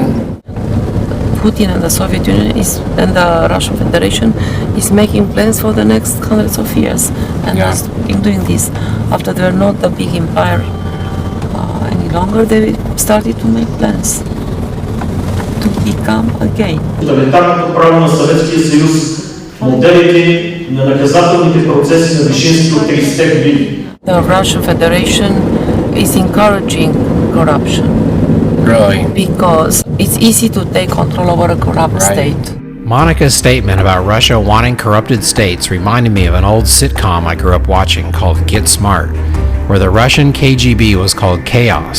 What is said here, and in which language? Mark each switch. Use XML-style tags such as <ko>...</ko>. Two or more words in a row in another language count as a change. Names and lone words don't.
<en>Putin and the Soviet Union and the Russian Federation is making plans for the next hundreds of years, and has been doing this after they were not a big empire any longer. They started to make plans to become again.</en> <bg>Тоталитарното право на Съветския съюз, моделите на наказателните процеси на Вишински от 30-те години.</bg> <en>The Russian Federation is encouraging corruption. Really? Because it's easy to take control over a corrupt state. Monica's statement about Russia wanting corrupted states reminded me of an old sitcom I grew up watching called Get Smart, where the Russian KGB was called Chaos.</en>